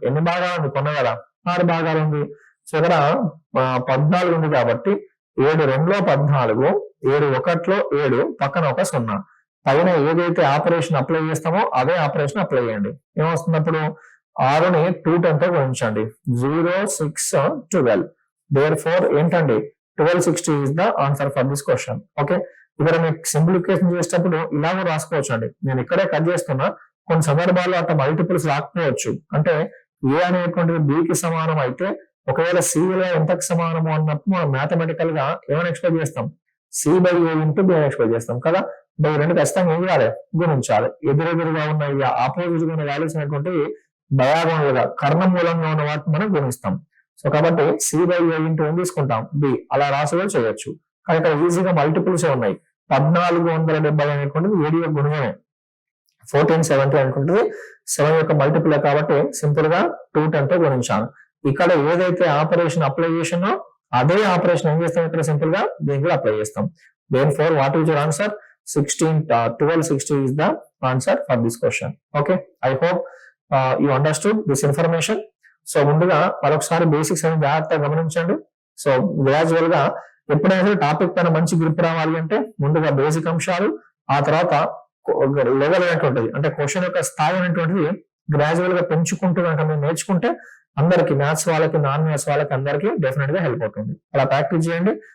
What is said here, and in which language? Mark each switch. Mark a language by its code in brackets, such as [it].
[te] ఎన్ని భాగాలు ఉంది కొన్నగల? 6 భాగాలు ఉంది. సో ఇక్కడ 14 ఉంది కాబట్టి 7 2లో 14, 7 1లో 7, పక్కన ఒక 0. పైన ఏదైతే ఆపరేషన్ అప్లై చేస్తామో అదే ఆపరేషన్ అప్లై చేయండి. ఏమొస్తుంది అప్పుడు? 6ని 210తో గుణించండి. 0, 6, 12. Therefore ఏంటండి? [en] 1260 is the answer for this question. [te] Okay, ఇక్కడ మీకు సింప్లిఫికేషన్ చేసేటప్పుడు ఇలా కూడా రాసుకోవచ్చు అండి. నేను ఇక్కడే కట్ చేస్తున్నా, కొన్ని సందర్భాల్లో అట్లా మల్టిపుల్స్ రాకపోవచ్చు. అంటే ఏ అనేటువంటిది B కి సమానం అయితే ఒకవేళ C విలువ ఎంతకు సమానము అన్నప్పుడు మనం మ్యాథమెటికల్ గా ఏమైనా ఎక్స్ప్లెయిన్ చేస్తాం? C/A ఇంటూ B అని ఎక్స్ప్లెయిన్ చేస్తాం కదా. ఈ రెండు ఖచ్చితంగా ఏం చేయాలి? గుణించాలి. ఎదురెదురుగా ఉన్న ఆపోజిట్ గా ఉన్న వాల్యూస్ అనేటువంటి డయాగోనల్ గా కర్ణమూలంగా ఉన్న వాటిని మనం గుణిస్తాం. సో కాబట్టి C/A ఇంటూ ఏం తీసుకుంటాం? B. అలా రాసి కూడా చేయొచ్చు. కానీ ఇక్కడ ఈజీగా మల్టిపుల్స్ ఉన్నాయి. 1470 అనేటువంటిది 7 యొక్క గుణమే. 1470 అనుకుంటుంది 7 యొక్క మల్టిపుల్ కాబట్టి సింపుల్ గా 210తో గుణించాను. ఇక్కడ ఏదైతే ఆపరేషన్ అప్లై చేసినో అదే ఆపరేషన్ ఏం చేస్తాం? ఇక్కడ సింపుల్ గా దీనికి కూడా అప్లై చేస్తాం. [en] Therefore, what is your answer? 1260 is the answer for this question. Okay, I hope you understood this information. [te] So ముందుగా మరొకసారి బేసిక్స్ అనేది జాగ్రత్తగా గమనించండి. సో గ్రాడ్యువల్ గా ఎప్పుడైనా టాపిక్ పైన మంచి గ్రిప్ రావాలి అంటే ముందుగా బేసిక్ అంశాలు, ఆ తర్వాత లెవెల్ అనేటువంటిది అంటే క్వశ్చన్ యొక్క స్థాయి అనేటువంటిది గ్రాడ్యువల్ గా పెంచుకుంటూ కనుక మీరు నేర్చుకుంటే అందరికి, మ్యాథ్స్ వాళ్ళకి, నాన్ మ్యాథ్స్ వాళ్ళకి అందరికి డెఫినెట్ గా హెల్ప్ అవుతుంది. అలా ప్రాక్టీస్ చేయండి.